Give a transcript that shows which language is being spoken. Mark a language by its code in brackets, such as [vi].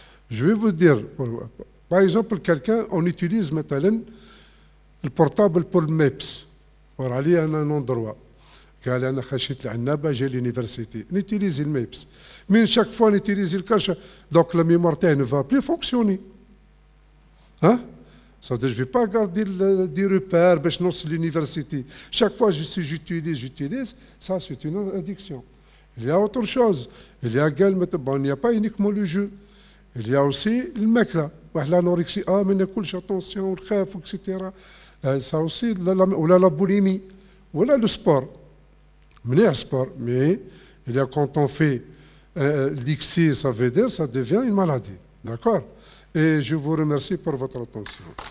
[fr] Je vais vous dire, par exemple, quelqu'un, on utilise maintenant le portable pour le MEPS. On va aller à un endroit. [ar] قال أنا خشيت العنابة جاي l'université. [fr] On utilise le MEPS. Mais chaque fois on utilise le cache, donc la mémoire ne va plus fonctionner. C'est-à-dire je ne vais pas garder des repères [ar] باش نوصل [fr] l'université. Chaque fois j'utilise, ça c'est une addiction. Il y a autre chose. Il y a également, il n'y a pas uniquement le jeu. Il y a aussi le الماكلة. [ar] واحد l'anorexie, ما ناكلش attention ونخاف etc. [fr] Ça aussi, ولا la boulimie, ولا le sport. مليح sport, mais il y a quand on fait l'excès, ça veut dire ça devient une maladie. D'accord? Et je vous remercie pour votre attention.